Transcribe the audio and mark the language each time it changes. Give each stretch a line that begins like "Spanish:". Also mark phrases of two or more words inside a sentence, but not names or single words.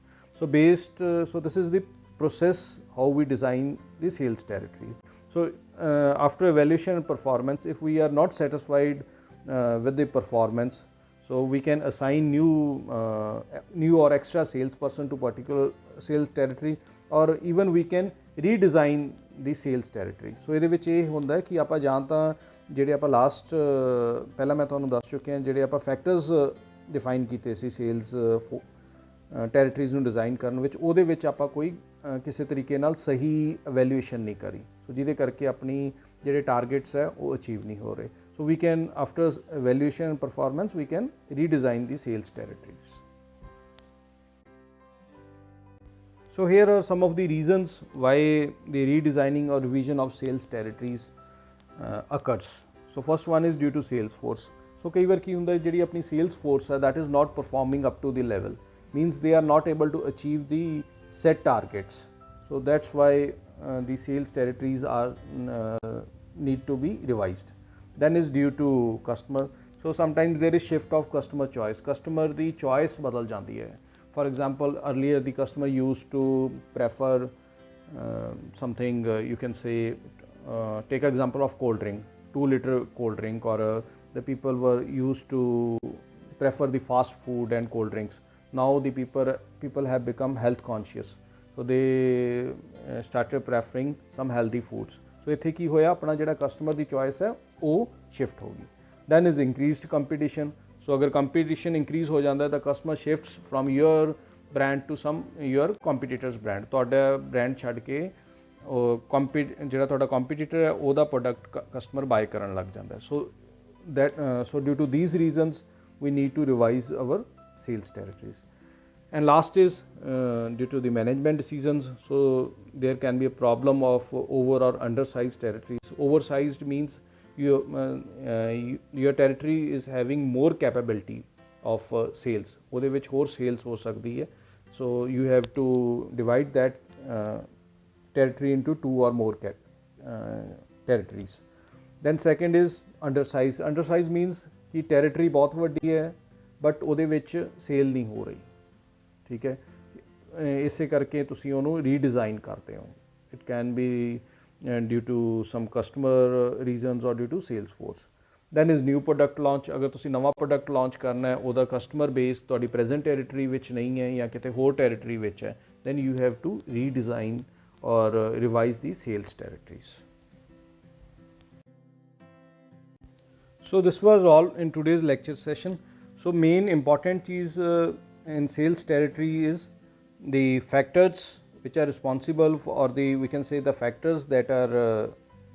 English: So based so this is the process how we design the sales territory. So after evaluation and performance, if we are not satisfied with the performance, so we can assign new or extra salesperson to particular sales territory, or even we can redesign the sales territory.
Punjabi: So ਇਹਦੇ ਵਿੱਚ ਇਹ ਹੁੰਦਾ ਹੈ ਕਿ ਆਪਾਂ ਜਾਂ ਤਾਂ ਜਿਹੜੇ ਆਪਾਂ ਲਾਸਟ ਪਹਿਲਾਂ ਮੈਂ ਤੁਹਾਨੂੰ ਦੱਸ ਚੁੱਕਿਆ ਜਿਹੜੇ ਆਪਾਂ ਫੈਕਟਰਸ ਡਿਫਾਈਨ ਕੀਤੇ ਸੀ
English: sales territories
Punjabi: ਨੂੰ ਡਿਜ਼ਾਈਨ ਕਰਨ ਵਿੱਚ, ਉਹਦੇ ਵਿੱਚ ਆਪਾਂ ਕੋਈ ਕਿਸੇ ਤਰੀਕੇ ਨਾਲ ਸਹੀ ਇਵੈਲੂਏਸ਼ਨ ਨਹੀਂ ਕਰੀ, ਸੋ ਜਿਹਦੇ ਕਰਕੇ ਆਪਣੀ ਜਿਹੜੇ ਟਾਰਗੇਟਸ ਹੈ ਉਹ ਅਚੀਵ ਨਹੀਂ ਹੋ ਰਹੇ.
English: So we can, after evaluation and performance, we can redesign the sales territories. So here are some of the reasons why the redesigning or revision of sales territories occurs. So first one is due to sales force. So
Punjabi: ਕਈ ਵਾਰ ਕੀ ਹੁੰਦਾ ਹੈ ਜਿਹੜੀ ਆਪਣੀ
English: sales force ਹੈ that is not performing up to the level, means they are not able to achieve the set targets. So that's why the sales territories are need to be revised. Then is due to customer. So sometimes there is shift of customer choice. Customer the choice
Hindi: बदल जाती है.
English: For example, earlier the customer used to prefer something you can say take example of cold drink, 2-liter cold drink, or the people were used to prefer the fast food and cold drinks. Now the people have become health conscious, so they started preferring some healthy foods.
Punjabi: So ਇੱਥੇ ਕੀ ਹੋਇਆ, ਆਪਣਾ ਜਿਹੜਾ ਕਸਟਮਰ ਦੀ ਚੋਇਸ ਹੈ ਉਹ ਸ਼ਿਫਟ ਹੋ ਗਈ.
English: then is increased competition.
Punjabi: ਸੋ ਅਗਰ ਕੰਪੀਟੀਸ਼ਨ ਇੰਕਰੀਜ਼ ਹੋ ਜਾਂਦਾ ਤਾਂ
English: customer shifts from your brand to some your competitors brand.
Punjabi: ਤੁਹਾਡਾ ਬ੍ਰਾਂਡ ਛੱਡ ਕੇ ਜਿਹੜਾ ਤੁਹਾਡਾ ਕੰਪੀਟੀਟਰ ਹੈ ਉਹਦਾ ਪ੍ਰੋਡਕਟ ਕਸਟਮਰ ਬਾਏ ਕਰਨ ਲੱਗ ਜਾਂਦਾ.
English: so due to these reasons we need to revise our sales territories. And last is due to the management decisions. So there can be a problem of over or undersized territories. Oversized means your territory is having more capability of sales.
Punjabi: ਉਹਦੇ ਵਿੱਚ ਹੋਰ sales ਹੋ ਸਕਦੀ ਹੈ.
English: So you have to divide that territory into 2 or more territories. Then second is undersized. Undersized means
Punjabi: ਕਿ territory ਬਹੁਤ ਵੱਡੀ ਹੈ ਬਟ ਉਹਦੇ ਵਿੱਚ ਸੇਲ ਨਹੀਂ ਹੋ ਰਹੀ. ਠੀਕ ਹੈ, ਇਸੇ ਕਰਕੇ ਤੁਸੀਂ ਉਹਨੂੰ ਰੀਡਿਜ਼ਾਈਨ ਕਰਦੇ ਹੋ.
English: it can be due to some customer reasons or due to sales force. then is new product launch.
Punjabi: ਅਗਰ ਤੁਸੀਂ ਨਵਾਂ ਪ੍ਰੋਡਕਟ ਲਾਂਚ ਕਰਨਾ ਹੈ, ਉਹਦਾ
English: customer base
Punjabi: ਤੁਹਾਡੀ
English: present territory
Punjabi: ਵਿੱਚ ਨਹੀਂ ਹੈ ਜਾਂ ਕਿਤੇ ਹੋਰ ਟੈਰੀਟਰੀ ਵਿੱਚ ਹੈ,
English: then you have to redesign or revise the sales territories. So this was all in today's lecture session. So main important is in sales territory is the factors which are responsible for, or the we can say the factors that are